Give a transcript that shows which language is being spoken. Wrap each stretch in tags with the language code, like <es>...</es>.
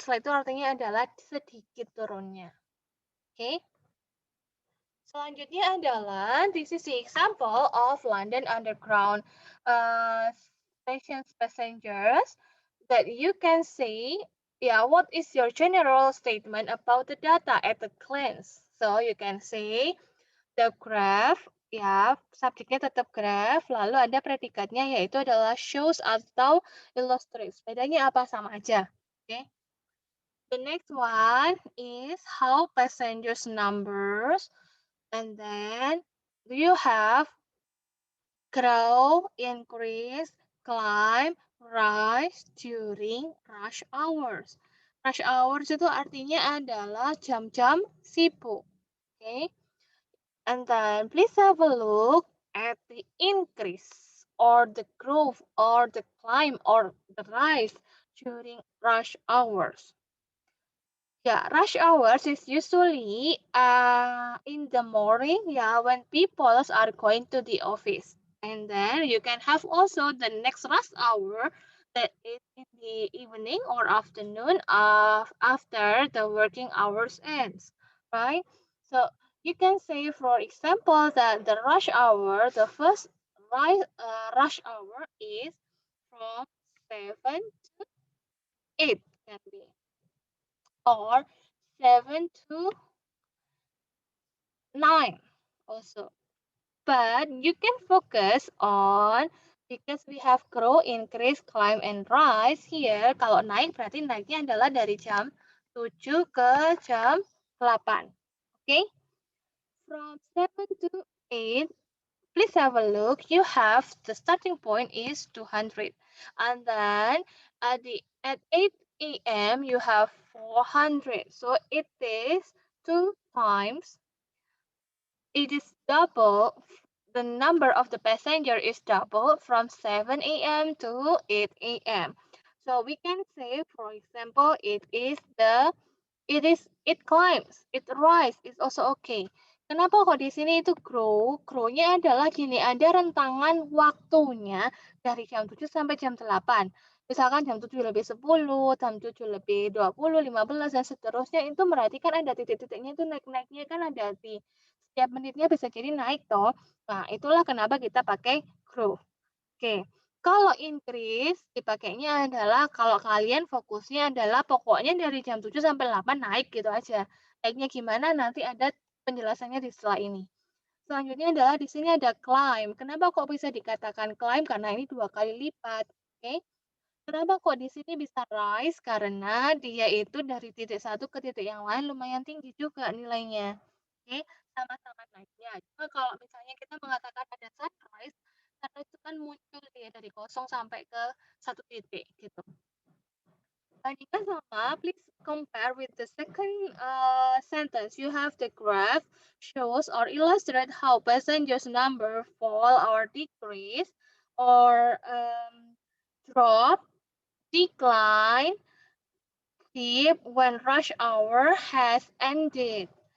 <id>Slight itu artinya adalah sedikit turunnya.</id> <en>Oke? Okay?</en> <id>Selanjutnya adalah</id> <en>this is the example of London Underground stations passengers that you can say, yeah, what is your general statement about the data at a glance? So you can say the graph,</en> <id>ya, subjeknya tetap graph, lalu ada predikatnya yaitu adalah shows atau illustrates. Bedanya apa? Sama aja. Oke. Okay?</id> <en>The next one is how passengers numbers, and then do you have grow, increase, climb, rise during rush hours.</en> <id>Rush hours itu artinya adalah jam-jam sibuk.</id> <en>Okay? And then please have a look at the increase or the growth or the climb or the rise during rush hours. Yeah, rush hours is usually in the morning, yeah, when people are going to the office. And then you can have also the next rush hour that is in the evening or afternoon after the working hours ends, right? So you can say, for example, that the rush hour, the first rush hour is from 7 to 8 can be, or 7 to 9 also. But you can focus on, because we have grow, increase, climb, and rise here.</en> <id>Kalau naik berarti naiknya adalah dari jam 7 ke jam 8. Okay?</id> <en>From 7 to 8, please have a look. You have the starting point is 200, and then at 8 a.m. you have 400. So it is 2 times. It is double. The number of the passenger is double from 7 a.m. to 8 a.m. So we can say, for example, it climbs, it rise, it's also okay.</en> <id>Kenapa kok di sini itu grow? Grow-nya adalah gini, ada rentangan waktunya dari jam 7 sampai jam 8. Misalkan jam 7 lebih 10, jam 7 lebih 20, 15, dan seterusnya, itu berarti kan ada titik-titiknya itu naik-naiknya kan ada di setiap menitnya bisa jadi naik toh. Nah, itulah kenapa kita pakai grow. Oke. Kalau increase dipakainya adalah kalau kalian fokusnya adalah pokoknya dari jam 7 sampai 8 naik gitu aja. Naiknya gimana nanti ada penjelasannya di setelah ini. Selanjutnya adalah di sini ada climb. Kenapa kok bisa dikatakan climb? Karena ini 2 kali lipat. Oke. Kenapa kok di sini bisa rise? Karena dia itu dari titik satu ke titik yang lain lumayan tinggi juga nilainya. Oke, sama-sama naiknya. Cuma kalau misalnya kita mengatakan ada sunrise, sunrise itu kan muncul dia dari kosong sampai ke satu titik gitu. Bandingkan sama,</id> <en>please compare with the second sentence. You have the graph shows or illustrate how passengers number fall or decrease or drop, decline, dip when rush hour has ended.</en>